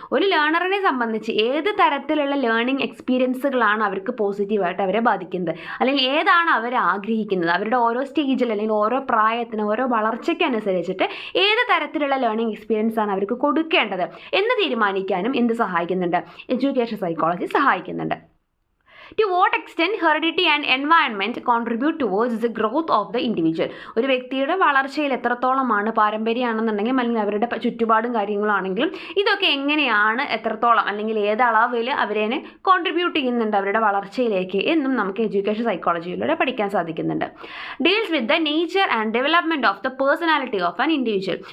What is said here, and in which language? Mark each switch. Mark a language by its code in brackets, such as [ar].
[ml] ഒരു ലേണറിനെ സംബന്ധിച്ച് ഏത് തരത്തിലുള്ള ലേണിംഗ് എക്സ്പീരിയൻസുകളാണ് അവർക്ക് പോസിറ്റീവായിട്ട് അവരെ ബാധിക്കുന്നത്, അല്ലെങ്കിൽ ഏതാണ് അവർ ആഗ്രഹിക്കുന്നത്, അവരുടെ ഓരോ സ്റ്റേജിൽ അല്ലെങ്കിൽ ഓരോ പ്രായത്തിന് ഓരോ വളർച്ചയ്ക്കനുസരിച്ചിട്ട് ഏത് തരത്തിലുള്ള ലേണിംഗ് എക്സ്പീരിയൻസ് ആണ് അവർക്ക് കൊടുക്കേണ്ടത് എന്ന് തീരുമാനിക്കാനും എന്ത് സഹായിക്കുന്നുണ്ട്? എഡ്യൂക്കേഷൻ സൈക്കോളജി സഹായിക്കുന്നുണ്ട്. [en] To what extent heredity and environment contribute towards the growth of the individual. [ml] ഒരു വ്യക്തിയുടെ വളർച്ചയിൽ എത്രത്തോളമാണ് പാരമ്പര്യമാണെന്നുണ്ടെങ്കിലും അല്ലെങ്കിൽ അവരുടെ ചുറ്റുപാടും കാര്യങ്ങളാണെങ്കിലും ഇതൊക്കെ എങ്ങനെയാണ് എത്രത്തോളം അല്ലെങ്കിൽ ഏത് അളവിൽ അവരെ കോൺട്രിബ്യൂട്ട് ചെയ്യുന്നുണ്ട് അവരുടെ വളർച്ചയിലേക്ക് എന്നും നമുക്ക് എഡ്യൂക്കേഷൻ സൈക്കോളജിയിലൂടെ പഠിക്കാൻ സാധിക്കുന്നുണ്ട്. [en] Deals with the nature and development of the personality of an individual.